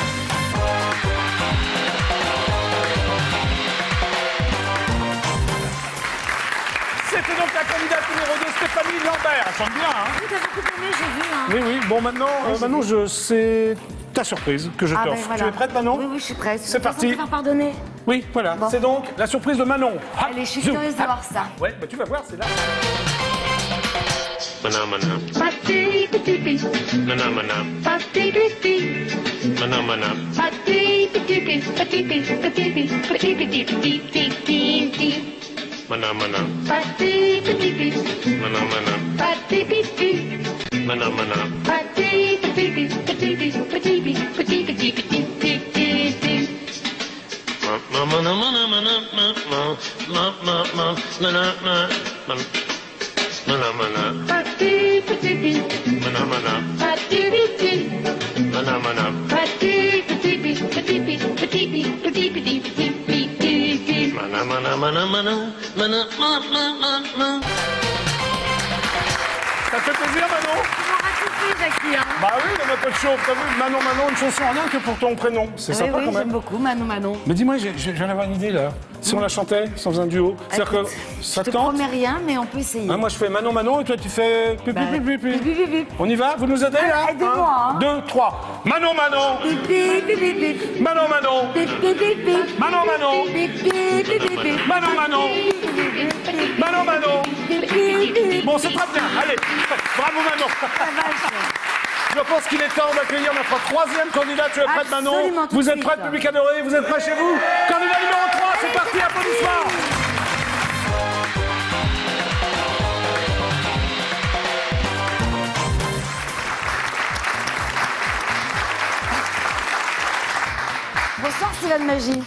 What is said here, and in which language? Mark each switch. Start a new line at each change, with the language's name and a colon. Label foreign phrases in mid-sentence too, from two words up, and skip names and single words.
French: C'était donc la candidate numéro 2, Stéphanie Lambert. Elle chante bien, hein? Oui, t'as beaucoup aimé, j'ai vu. Hein. Oui, oui. Bon, maintenant, c'est ta surprise que je Ah, t'offre. ben, voilà. Tu es prête, Manon? Oui, oui, je suis prête. C'est parti. De toute façon, te faire pardonner. Oui, voilà. Bon. C'est donc la surprise de Manon. Hop, Allez, je suis zoom, curieuse de hop. voir ça. Ouais, bah tu vas voir, c'est là. Mana mana. Pati piti. Mana mana. Pati piti. Mana mana. Pati piti. Pati piti. Pati piti. Pati piti. Pati piti. Mana mana. Pati piti. Mana mana. Pati piti. Mana mana. Pati piti. Pati piti. Pati piti. Pati piti. Pati piti. Mana mana mana mana mana mana mana. Mana mana. Pati piti. Mana mana. Pati piti. Mana mana. Pati piti. Pati piti. Pati piti. Pati piti. Pati piti. Mana mana mana mana mana mana. Ça te fait plaisir, Manon? Tu m'auras tout fait, Jackie. Hein. Bah oui, il y en a pas de show. T'as vu, Manon, une chanson rien que pour ton prénom. C'est Oui, sympa oui, quand j'aime même. beaucoup, Manon. Mais dis-moi, je viens d'avoir une idée là. Si on la chantait, si on faisait un duo, c'est-à-dire que Écoute, ça je te tente. promets rien, mais on peut essayer. Hein, moi je fais Manon et toi tu fais pipi, Bah, pipi, pipi. pipi, pipi. On y va? Vous nous aidez là? Aidez-moi, hein. 2, 3. Manon. Pipi, pipi, pipi. Manon. Pipi, pipi. Manon. Pipi, pipi, pipi. Manon. Pipi, pipi. Bon, c'est très bien. Allez, bravo Manon. La vache. Je pense qu'il est temps d'accueillir notre troisième candidat. Tu es prête, Manon? Absolument, tout Vous de êtes suite. prête, public adoré? Vous êtes prêts chez vous? Candidat numéro 3, c'est parti, applaudissements. Bonsoir, Stéphane Magie.